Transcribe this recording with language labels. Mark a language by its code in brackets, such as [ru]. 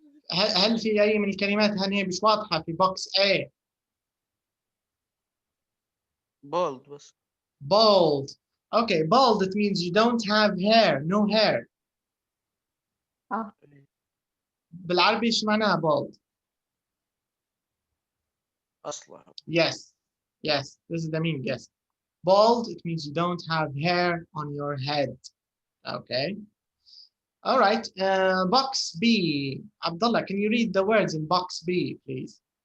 [ar] هل في أي من الكلمات هل هي مش واضحة في box A؟ [en] bold بس. Bald. Okay, bald, it means you don't have hair, no hair. [ar] بالعربي ايش معناها bald؟ أصلع. [en] Yes, yes, this is the meaning, yes. Bald, it means you don't have hair on your head. Okay. All right, box B. Abdullah, can you read the words in box B, please?